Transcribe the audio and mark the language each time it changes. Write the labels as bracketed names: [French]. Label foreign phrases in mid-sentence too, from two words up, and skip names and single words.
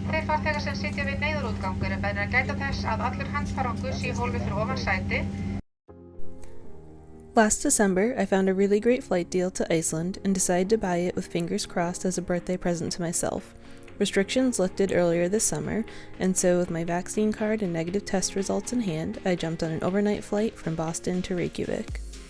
[Icelandic] farþega sem sitja við neyðarútgang eru beðnir að gæta þess að allur handfarangur sé í hólfi fyrir ofan sæti. [English] Last December, I found a really great flight deal to Iceland and decided to buy it with fingers crossed as a birthday present to myself. Restrictions lifted earlier this summer, and so with my vaccine card and negative test results in hand, I jumped on an overnight flight from Boston to Reykjavik.